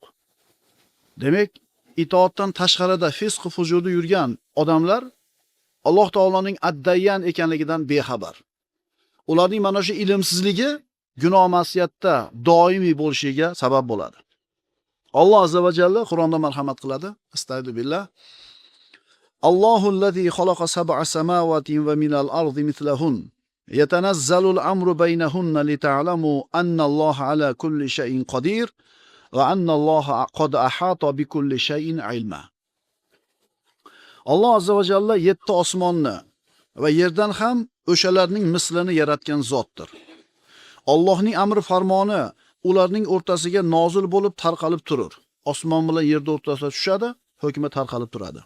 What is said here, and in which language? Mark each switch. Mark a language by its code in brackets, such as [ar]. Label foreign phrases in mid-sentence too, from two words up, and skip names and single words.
[uz] Demak, itoatdan tashqarida fisq fujurda yurgan odamlar Alloh taoloning Ad-Dayyan ekanligidan bexabar. Ularning mana shu ilmsizligi gunoh ma'siyatda doimiy bo'lishiga sabab bo'ladi. Alloh [ar] عز وجل [uz] Qur'onda marhamat qiladi. [ar] أستغفر الله الله الذي خلق سبع سماوات ومن الأرض مثلهن. يتنزل الأمر بينهن لتعلموا أن الله على كل شيء قدير وأن الله قد أحاط بكل شيء علما. [uz] Alloh [ar] عز وجل [uz] 7 osmonni va yerdan ham o'shalarning mislini yaratgan zotdir. Allohning amri farmoni ularning o'rtasiga nozil bo'lib tarqalib turur. Osmon bilan yerning o'rtasida tushadi, hukmi tarqalib turadi.